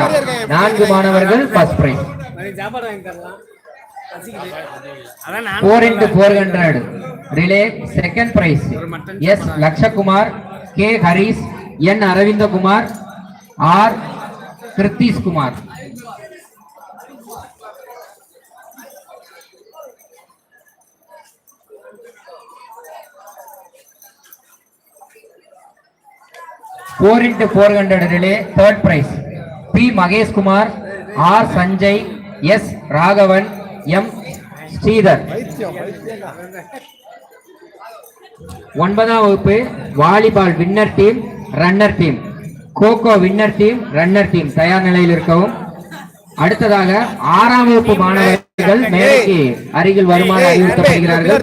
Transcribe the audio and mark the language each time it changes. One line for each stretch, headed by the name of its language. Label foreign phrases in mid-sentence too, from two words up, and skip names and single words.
Tamil: 4 மாணவர்கள்
English: first prize. 4x400 relay second prize எஸ் லக்ஷகுமார், கே ஹரிஸ், என் அரவிந்தகுமார், ஆர் கிருத்தீஷ்குமார். four into 400 relay third prize पी महेश कुमार, आर संजय, एस राघवन, एम ஸ்ரீதர்.
Tamil: பைத்தியம். 9ஆம் வகுப்பு வாலிபால்
English: winner team, runner team, Kho Kho winner team, runner team
Tamil: தயார் நிலையில் இருக்கவும். அடுத்ததாக 6ஆம் வகுப்பு மாணவர்கள் மேடைக்கு அருகில் வருமாறு அறிவுறுத்தப்படுகிறார்கள்.